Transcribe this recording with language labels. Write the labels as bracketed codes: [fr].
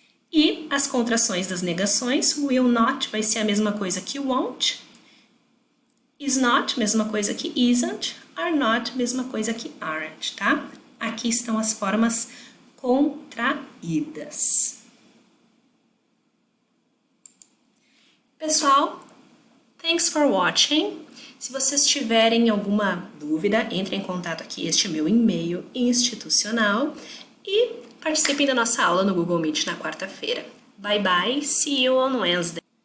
[pt] E as contrações das negações, will not vai ser a mesma coisa que won't, is not, mesma coisa que isn't, are not, mesma coisa que aren't, tá? Aqui estão as formas contraídas. Pessoal, [en] thanks for watching. [pt] Se vocês tiverem alguma dúvida, entrem em contato aqui, este é meu e-mail institucional e participem da nossa aula no Google Meet na quarta-feira. [en] Bye bye, see you on Wednesday.